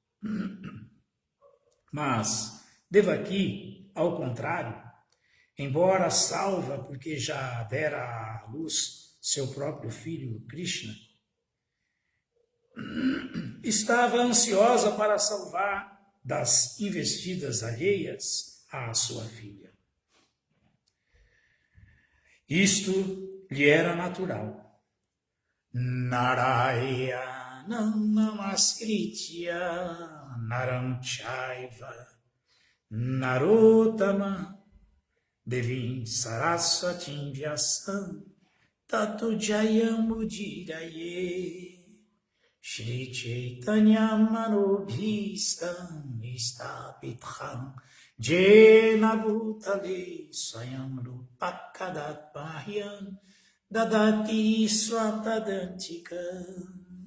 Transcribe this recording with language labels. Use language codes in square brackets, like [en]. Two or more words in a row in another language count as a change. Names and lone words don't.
[pt] Mas Devaki, ao contrário, embora salva porque já dera à luz seu próprio filho Krishna, estava ansiosa para salvar das investidas alheias a sua filha. Isto lhe era natural. [sa] Narayana namaskritya naram chaiva narottama devim saraswatim vyasam tatu jayam udiraye Shri Chaitanya manobhistam istapitham jena bhutale swayam rupakadat bahyam dadati swatadantikam.